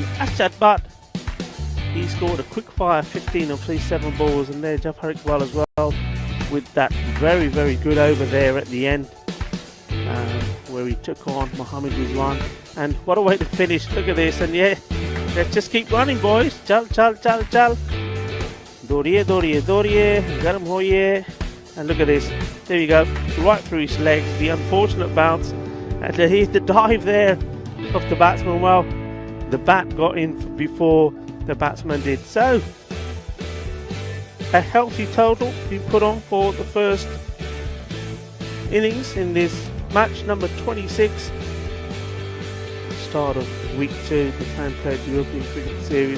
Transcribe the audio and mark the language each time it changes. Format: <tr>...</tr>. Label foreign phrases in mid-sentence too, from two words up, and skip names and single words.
<en>Ashad Butt, he scored a quick fire 15 of 37 balls, and there Jafar Iqbal as well with that very, very good over there at the end where he took on Mohammad Rizwan. And what a way to finish. Look at this, and yeah, let's just keep running, boys.</en> <pa>Chal chal chal chal, doriye doriye doriye, garam hoye.</pa> <en>And look at this, there you go, right through his legs, the unfortunate bounce, and the dive there of the batsman. Well, the bat got in before the batsman did. So a healthy total being put on for the first innings in this match number 26, start of week 2, the Pancode European Cricket Series.</en>